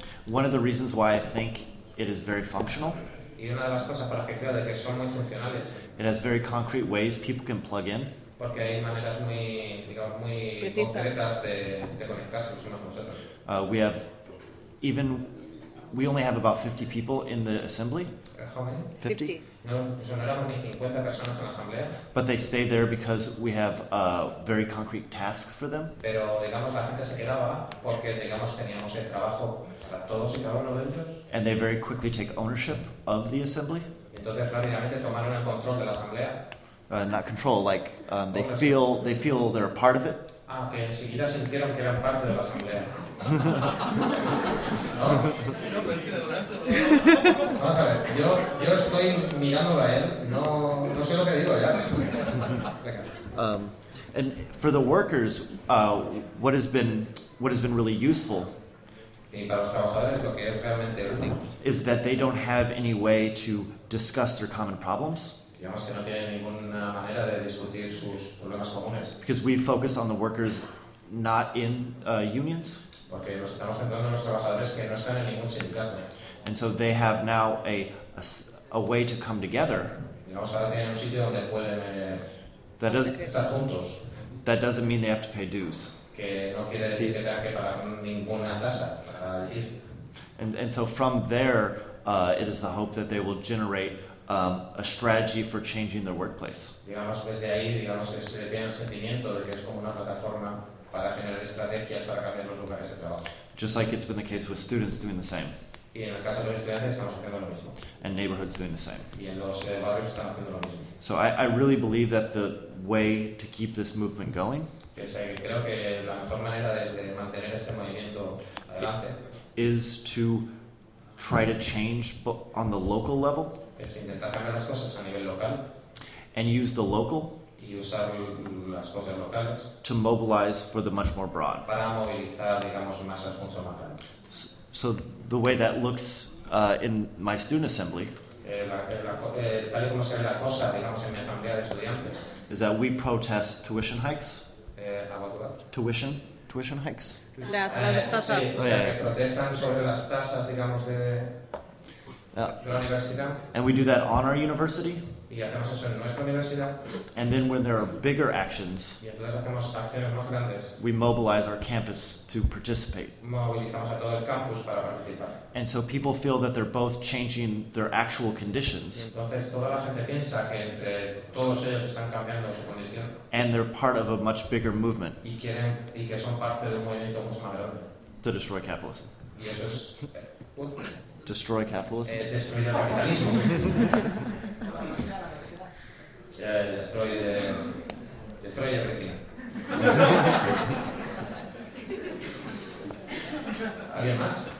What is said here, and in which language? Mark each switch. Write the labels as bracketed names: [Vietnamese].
[English] One of the reasons why I think it is very functional. It has very concrete ways people can plug in. [Spanish] Porque hay maneras muy, digamos, muy precisas, concretas de conectarse con nosotros. [English] We only have about 50 people in the assembly. 50? [Spanish] No, no éramos ni 50 personas en la asamblea. [English] But they stay there because we have very concrete tasks for them. [Spanish] Pero, digamos, la gente se quedaba porque, digamos, teníamos el trabajo para todos y cada uno de ellos. [English] And they very quickly take ownership of the assembly. [Spanish] Entonces, rápidamente tomaron el control de la asamblea. [English] Not control, like they feel they're a part of it. [Spanish] Ah, que enseguida sintieron que eran parte de la asamblea. No, vamos a ver, yo estoy mirándolo a él, no sé lo que digo ya. [English] And for the workers, what has been really useful is that they don't have any way to discuss their common problems. [Spanish] Digamos que no tiene ninguna manera de discutir sus problemas comunes. [English] Because we focus on the workers not in unions. [Spanish] Porque nos estamos centrando en los trabajadores que no están en ningún sindicato. [English] And so they have now a way to come together. [Spanish] Digamos, ahora tienen un sitio donde pueden estar juntos. [English] That doesn't mean they have to pay dues. [Spanish] Que no quiere decir que tengan que pagar ninguna tasa para ir. [English] And so from there, it is the hope that they will generate a strategy for changing their workplace. [Spanish] Digamos desde ahí, digamos que se tiene el sentimiento de que es como una plataforma para generar estrategias para cambiar los lugares de trabajo. [English] Just like it's been the case with students doing the same. [Spanish] Y en el caso de los estudiantes estamos haciendo lo mismo. [English] And neighborhoods doing the same. [Spanish] Y en los barrios están haciendo lo mismo. [English] So I really believe that the way to keep this movement going. [Spanish] Es que creo que la mejor manera de mantener este movimiento adelante [English] is to try to change on the local level. [Spanish] Es intentar cambiar las cosas a nivel local. [English] And use the local. [Spanish] Y usar las cosas locales. [English] To mobilize for the much more broad. [Spanish] Para movilizar, digamos, masas mucho más grandes. [English] So the way that looks in my student assembly. [Spanish] Tal y como se ve la cosa, digamos, en mi asamblea de estudiantes. [English] Is that we protest tuition hikes. Tuition. Tuition hikes. [Spanish] Las tasas. Sí, protestan sobre las tasas, digamos, de. La [English] and we do that on our university. [Spanish] y hacemos eso en nuestra universidad. [English] And then when there are bigger actions, [Spanish] y entonces hacemos acciones más grandes, [English] we mobilize our campus to participate. [Spanish] Movilizamos a todo el campus para participar. [English] And so people feel that they're both changing their actual conditions. [Spanish] Y entonces toda la gente piensa que entre todos ellos están cambiando su condición. [English] And they're part of a much bigger movement. [Spanish] Y quieren, y que son parte de un movimiento mucho más grande. [English] To destroy capitalism. [Spanish] Y eso es, [English] destroy capitalism. Destroy the capitalism. Destroy the capitalism. [Spanish] ¿Alguien más?